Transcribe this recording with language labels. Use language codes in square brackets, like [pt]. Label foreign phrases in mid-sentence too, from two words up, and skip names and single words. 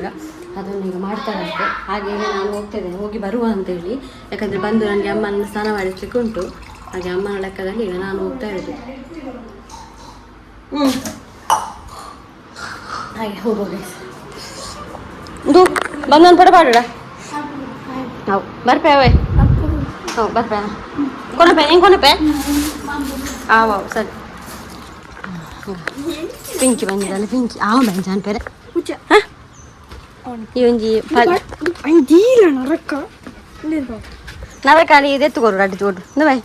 [kn] ಅದನ್ನು ಈಗ ಮಾಡ್ತಾರಂತೆ. ಹಾಗೆ ನಾನು ಹೋಗ್ತಿದ್ದೇನೆ, ಹೋಗಿ ಬರುವ ಅಂತೇಳಿ. ಯಾಕಂದರೆ ಬಂದು ನನಗೆ ಅಮ್ಮನ ಸ್ನಾನ ಮಾಡಿಸ್ಲಿಕ್ಕೆ ಉಂಟು. ಹಾಗೆ ಅಮ್ಮನ ಲೆಕ್ಕದಲ್ಲಿ ಈಗ ನಾನು ಹೋಗ್ತಾ ಇರೋದು. ಹಾಗೆ ಹೋಗೋಗ [tcy] ಇದು ಬಂದೊಂದು ಪಡ ಪಾಡೋಡ. ಹೌದು ಬರ್ಪೆ ಅವೇ. ಹೌದು ಬರ್ಪೆ ಕೊನಪೆ ಹೆಂಗೆ ಕೊನಪೆ. ಆವ ಸರಿ. ಪಿಂಕಿ ಬಂದಿದ್ದಲ್ಲ, ಪಿಂಕಿ ಆವ ಬಂಜಾನ್ ಪೇರೆ ಈ ಒಂಜಿ ನರಕ ಅಲ್ಲಿ ಇದೆತ್ತುಕೋರು ಅಡ್ಡಿ ತೋಡು ಬಾಯ್.